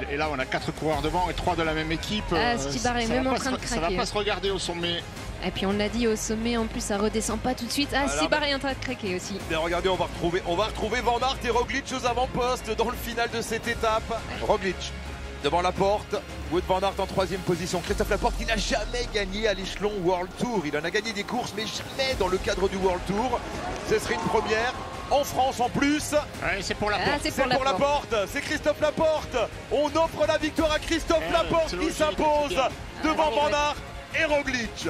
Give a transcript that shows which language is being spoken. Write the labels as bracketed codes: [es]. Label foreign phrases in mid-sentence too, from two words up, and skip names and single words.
[fr] Et là on a 4 coureurs devant et 3 de la même équipe. Stibar est même en train de craquer. Ça va pas se regarder au sommet. Et puis on l'a dit, au sommet en plus ça redescend pas tout de suite. Stibar est en train de craquer aussi. Mais regardez, on va retrouver Van Aert et Roglic aux avant-postes dans le final de cette étape. Roglic devant Laporte, Wout van Aert en 3e position. Christophe Laporte qui n'a jamais gagné à l'échelon World Tour. Il en a gagné des courses mais jamais dans le cadre du World Tour. Ce serait une première. En France en plus. Ouais, c'est pour Laporte. C'est pour Laporte. C'est Christophe Laporte. On offre la victoire à Christophe Laporte qui s'impose devant Van Aert et Roglic.